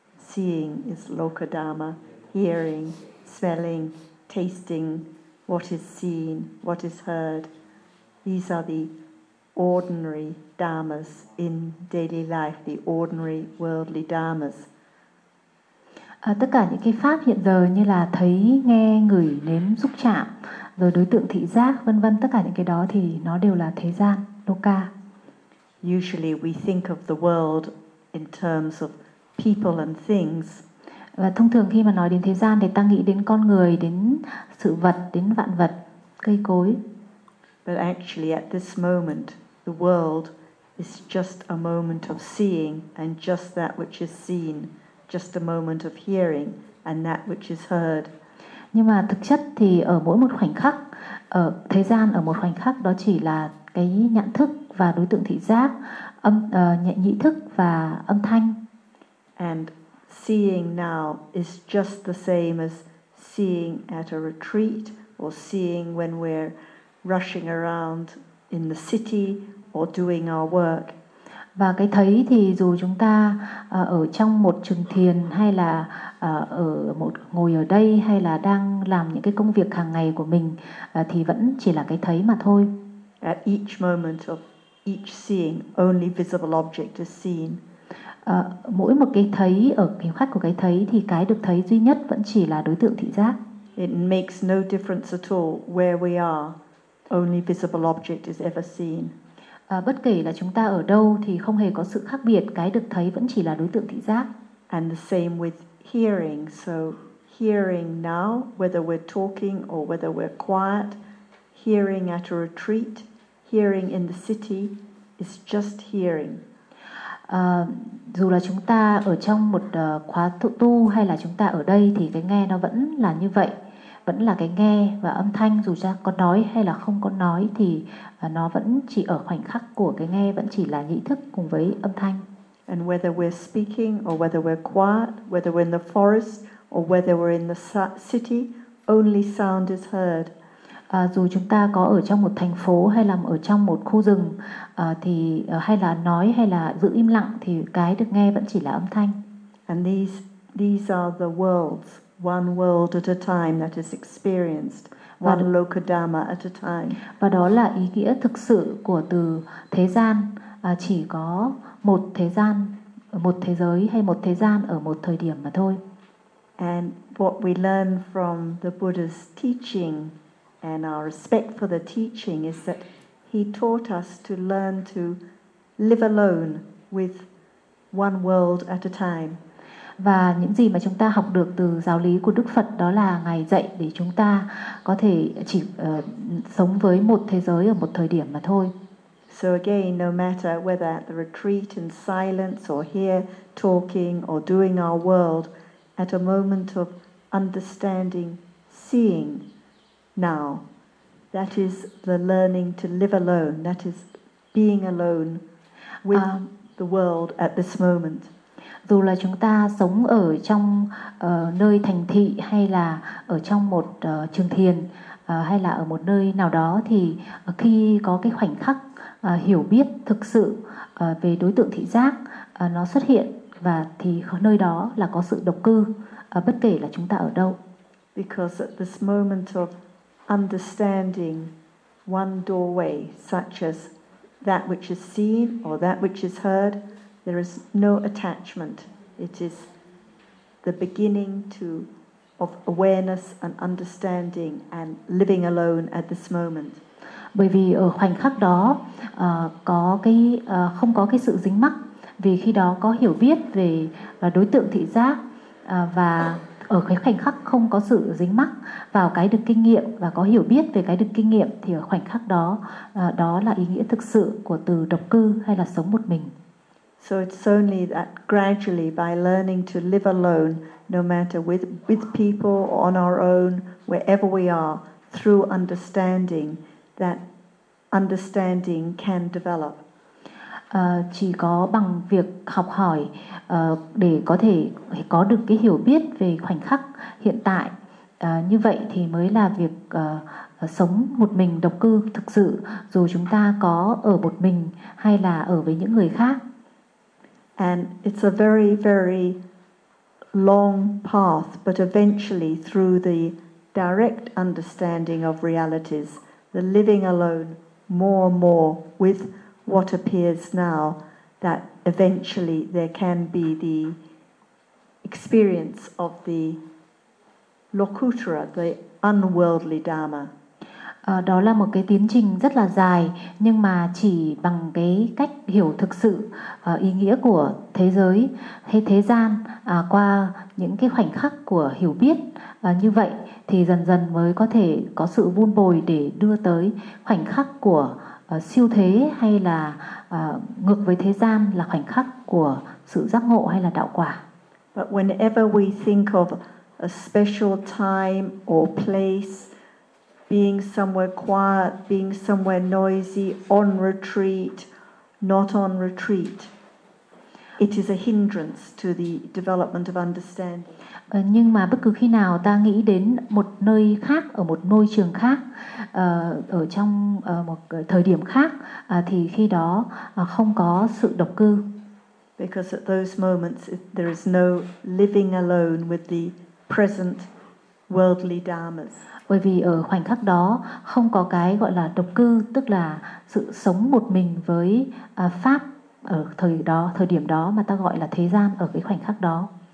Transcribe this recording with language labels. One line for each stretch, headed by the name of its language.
English: Seeing is loka dhamma, hearing, smelling, tasting, what is seen, what is heard. These are the ordinary dharmas in daily life, the ordinary worldly dharmas.
Vietnamese: Tất cả những cái pháp hiện giờ như là thấy, nghe, ngửi, nếm, xúc chạm, rồi đối tượng thị giác, vân vân, tất cả những cái đó thì nó đều là thế gian, loka.
English: Usually we think of the world in terms of people and things.
Vietnamese: Và thông thường khi mà nói đến thế gian thì ta nghĩ đến con người, đến sự vật, đến vạn vật, cây cối.
English: But actually at this moment the world is just a moment of seeing and just that which is seen, just a moment of hearing and that which is heard.
Vietnamese: Nhưng mà thực chất thì ở mỗi một khoảnh khắc, ở thế gian ở một khoảnh khắc đó chỉ là cái nhận thức và đối tượng thị giác, âm nhị thức và âm thanh.
English: And seeing now is just the same as seeing at a retreat or seeing when we're rushing around in the city or doing our work.
Vietnamese: Và cái thấy thì dù chúng ta ở trong một trường thiền hay là ở một ngồi ở đây hay là đang làm những cái công việc hàng ngày của mình thì vẫn chỉ là cái thấy mà thôi.
English: At each moment of each seeing, only visible object is seen.
Vietnamese: Mỗi một cái thấy ở khoảnh khắc của cái thấy thì cái được thấy duy nhất vẫn chỉ là đối tượng thị giác.
English: It makes no difference at all where we are. Only visible object is ever seen.
Vietnamese: Bất kể là chúng ta ở đâu thì không hề có sự khác biệt, cái được thấy vẫn chỉ là đối tượng thị giác.
English: And the same with hearing. So hearing now, whether we're talking or whether we're quiet, hearing at a retreat, hearing in the city, is just hearing.
Vietnamese: Dù là chúng ta ở trong một khóa tu hay là chúng ta ở đây thì cái nghe nó vẫn là như vậy. Vẫn là cái nghe và âm thanh, dù ra có nói hay là không có nói thì nó vẫn chỉ ở khoảnh khắc của cái nghe, vẫn chỉ là nhị thức cùng với âm thanh.
English: And whether we're speaking or whether we're quiet, whether we're in the forest or whether we're in the city, only sound is heard.
Vietnamese: Dù chúng ta có ở trong một thành phố hay là ở trong một khu rừng thì hay là nói hay là giữ im lặng thì cái được nghe vẫn chỉ là âm thanh.
English: And these are the worlds. One world at a time that is experienced, one loka dharma at a time.
Vietnamese: Và đó là ý nghĩa thực sự của từ thế gian, chỉ có một thế gian, một thế giới hay một thế gian ở một thời điểm mà thôi.
English: And what we learn from the Buddha's teaching and our respect for the teaching is that he taught us to learn to live alone with one world at a time.
Vietnamese: Và những gì mà chúng ta học được từ giáo lý của Đức Phật đó là ngài dạy để chúng ta có thể chỉ sống với một thế giới ở một thời điểm mà thôi.
English: So again, no matter whether at the retreat in silence or here talking or doing our world, at a moment of understanding, seeing now, that is the learning to live alone, that is being alone with the world at this moment.
Vietnamese: Dù là chúng ta sống ở trong nơi thành thị hay là ở trong một trường thiền hay là ở một nơi nào đó thì khi có cái khoảnh khắc hiểu biết thực sự về đối tượng thị giác nó xuất hiện và thì nơi đó là có sự độc cư bất kể là chúng ta ở đâu.
English: Because at this moment of understanding one doorway such as that which is seen or that which is heard, there is no attachment. It is the beginning of awareness and understanding and living alone at this moment.
Vietnamese: Bởi vì ở khoảnh khắc đó có cái không có cái sự dính mắc, vì khi đó có hiểu biết về đối tượng thị giác và ở cái khoảnh khắc không có sự dính mắc vào cái được kinh nghiệm và có hiểu biết về cái được kinh nghiệm thì ở khoảnh khắc đó đó là ý nghĩa thực sự của từ độc cư hay là sống một mình.
English: So it's only that gradually by learning to live alone, no matter with people or on our own, wherever we are, through understanding, that understanding can develop.
Vietnamese: Chỉ có bằng việc học hỏi để có thể có được cái hiểu biết về khoảnh khắc hiện tại như vậy thì mới là việc sống một mình độc cư thực sự, dù chúng ta có ở một mình hay là ở với những người khác.
English: And it's a very, very long path, but eventually through the direct understanding of realities, the living alone more and more with what appears now, that eventually there can be the experience of the Lokuttara, the unworldly Dharma.
Vietnamese: Đó là một cái tiến trình rất là dài, nhưng mà chỉ bằng cái cách hiểu thực sự ý nghĩa của thế giới hay thế gian qua những cái khoảnh khắc của hiểu biết như vậy thì dần dần mới có thể có sự vun bồi để đưa tới khoảnh khắc của siêu thế hay là ngược với thế gian là khoảnh khắc của sự giác ngộ hay là đạo quả.
English: But whenever we think of a special time or place, being somewhere quiet, being somewhere noisy, on retreat, not on retreat, it is a hindrance to the development of understanding.
Vietnamese: Nhưng mà bất cứ khi nào ta nghĩ đến một nơi khác, ở một môi trường khác, ở trong một thời điểm khác, thì khi đó không có sự độc cư.
English: Because at those moments, there is no living alone with the present worldly dharmas.
Vietnamese: Bởi vì ở khoảnh khắc đó không có cái gọi là độc cư, tức là sự sống một mình với pháp ở thời đó, thời điểm đó mà ta gọi là thế gian ở cái khoảnh khắc đó.